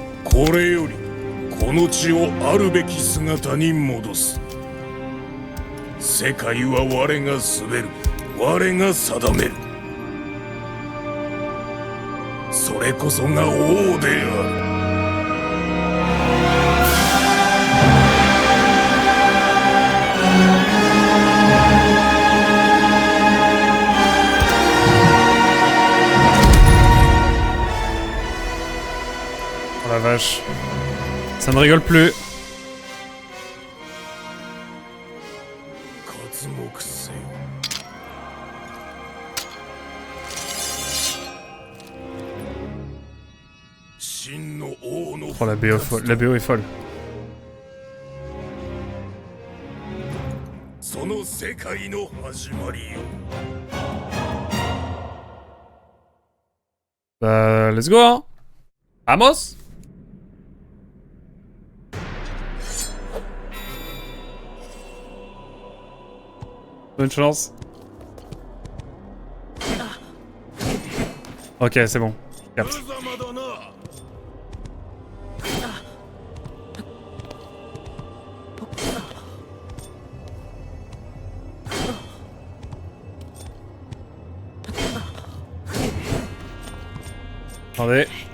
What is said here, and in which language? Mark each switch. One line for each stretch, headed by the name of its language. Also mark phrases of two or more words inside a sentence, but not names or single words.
Japanese: これよりこの地をあるべき姿に戻す。世界は我が統べる、我が定める。それこそが王である。
French: Oh la vache. Ça ne rigole plus.
Japanese: 刮目せよ。真の王の
French: Oh la BO, la BO est folle.
Japanese: その世界の始まりよ。
French: Bah,
English: let's go,
French: hein. Vamos. Bonne chance. Ok, c'est bon. Je capte.
Japanese: 無様だな。
French: Attendez.